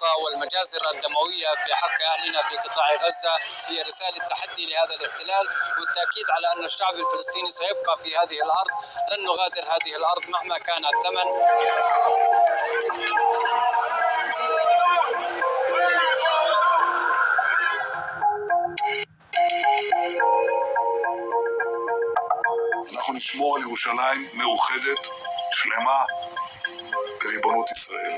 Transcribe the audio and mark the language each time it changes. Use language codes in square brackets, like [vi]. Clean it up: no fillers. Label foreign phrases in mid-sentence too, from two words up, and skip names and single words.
[ar] والمجازر الدموية في حق أهلنا في قطاع غزة هي رسالة تحدي لهذا الاحتلال، والتأكيد على أن الشعب الفلسطيني سيبقى في هذه الأرض، لن نغادر هذه الأرض مهما كان الثمن. [he] אנחנו נשמור על ירושלים מאוחדת, שלמה, בריבונות ישראל.